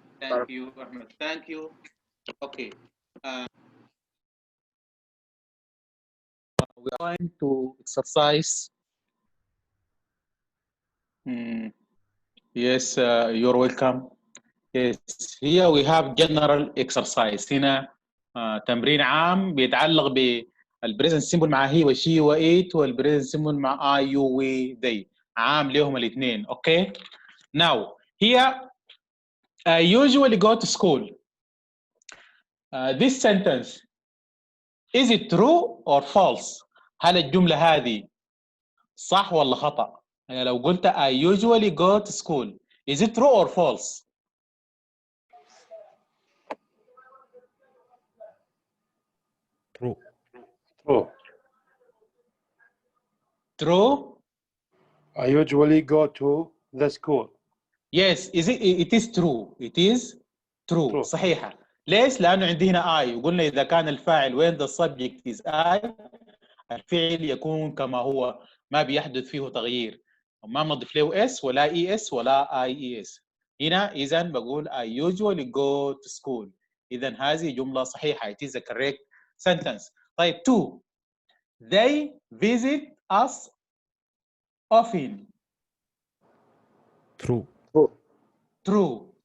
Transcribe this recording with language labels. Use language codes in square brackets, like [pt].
[en] Thank you, Ahmed. Thank you. Okay. We are going to exercise. Yes, you're welcome. Yes, here we have general exercise. [ar] هنا تمرين عام بيتعلق بالبريزنت سيمبل مع هي وشي وإيت والبريزنت سيمبل مع [en] I, you, we, they. [ar] عام لهم الاثنين. Okay. [en] Now, here I usually go to school. This sentence, is it true or false? [ar] هل الجملة هذه صح ولا خطأ؟ يعني لو قلت [en] I usually go to school, is it true or false? True. True? I usually go to the school. Yes, it is true. It is true. [ar] صحيحة. ليش؟ لأنه عندي هنا I وقلنا إذا كان الفاعل [en] when the subject is I [ar] الفعل يكون كما هو ما بيحدث فيه تغيير. ما بنضيف له اس ولا اي اس ولا اي اي اس. هنا اذا بقول [en] I usually go to school. [ar] اذا هذه جمله صحيحه. [en] It is a correct sentence. [ar] طيب [en] 2 they visit us often. True. True. True.